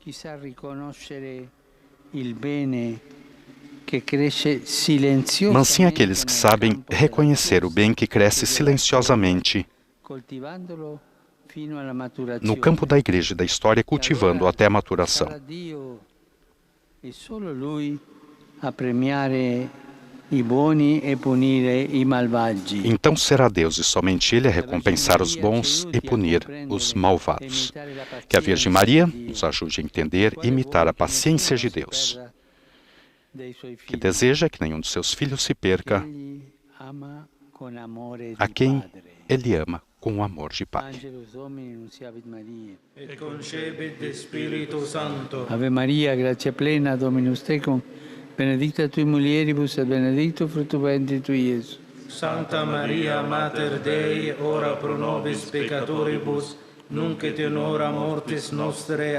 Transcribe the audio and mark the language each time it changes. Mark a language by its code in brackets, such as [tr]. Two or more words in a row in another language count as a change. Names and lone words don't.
[pt] Mas sim aqueles que sabem reconhecer o bem que cresce silenciosamente no campo da igreja e da história, cultivando até a maturação. [it] i buoni e punire i malvagi. [pt] Então será Deus e somente Ele a recompensar os bons e punir os malvados. Que a Virgem Maria nos ajude a entender e imitar a paciência de Deus, que deseja que nenhum de seus filhos se perca, a quem Ele ama com o amor de Pai. [la] Et concepit Spiritus Sancto. Ave Maria, gratia plena, Dominus tecum, benedicta tui mulieribus et benedictus fructus ventris tui, Iesus. Sancta Maria, Mater Dei, ora pro nobis peccatoribus, nunc et in hora mortis nostre.